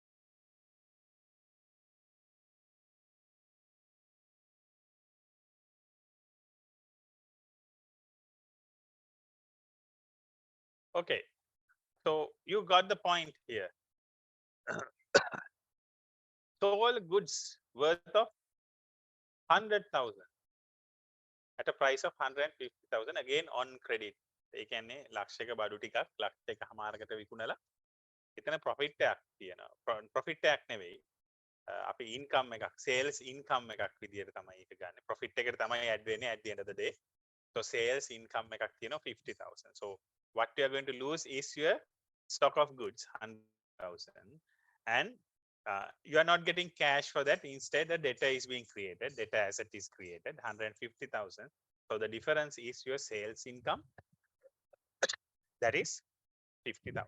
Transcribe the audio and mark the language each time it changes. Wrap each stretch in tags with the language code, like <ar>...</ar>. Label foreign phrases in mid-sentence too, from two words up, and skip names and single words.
<en>Okay, so you got the point here. Sold goods worth of 100,000 at a price of 150,000 again on credit.</en> <si>ඒ කියන්නේ ලක්ෂයක බඩු ටිකක් ලක්ෂයකමාරකට විකුණලා එතන profit එකක් තියෙනවා. profit එකක් නෙවෙයි. අපි income එකක්,</si> <en>sales income</en> <si>එකක් විදියට තමයි ඒක ගන්න.</si> <en>profit</en> <si>එකට තමයි</si> <en>add වෙන්නේ at the end of the day. So sales income</en> <si>එකක් තියෙනවා</si> <en>50,000. So what you are going to lose is your stock of goods 100,000 and you are not getting cash for that. Instead, the debtor is being created. Debtor asset is created 150,000. So the difference is your sales income. That is 50,000.</en>